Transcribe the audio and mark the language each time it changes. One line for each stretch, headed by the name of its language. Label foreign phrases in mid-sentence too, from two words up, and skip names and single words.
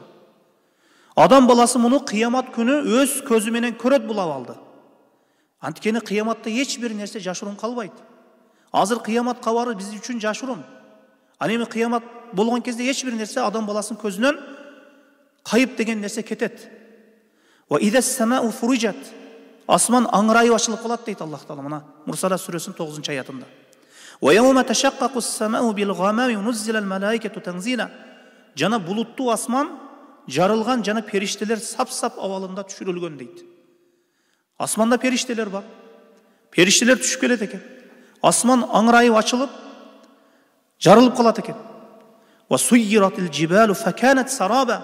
Kyrgyz: Адам баласы муну кыямат күнү өз көзү менен көрөт бул абалды. Анткени кыяматта эч бир нерсе жашыруун калбайт. Азыр кыямат кабары биз үчүн жашыруун. Ал эми кыямат болгон кезде эч бир нерсе адам баласынын көзүнөн кайып деген нерсе кетет.
Arabic: وإذا السماء فرجت.
Kyrgyz: Асман аңырайып ачылып калат дейт Аллах Таала мына Мурсала сүрөсүнүн 9-аятында.
Arabic: ويوم تشقق السماء بالغمام ونزل الملائكة تنزيلا.
Kyrgyz: Жана булуттуу асман жарылған жана периштелер сап-сап абалында түшүрүлгөн дейт. Асманда периштелер бар. Периштелер түшүп келет экен. Асман аңырайып ачылып, жарылып калат экен.
Arabic: وسيرت الجبال فكانت سرابا.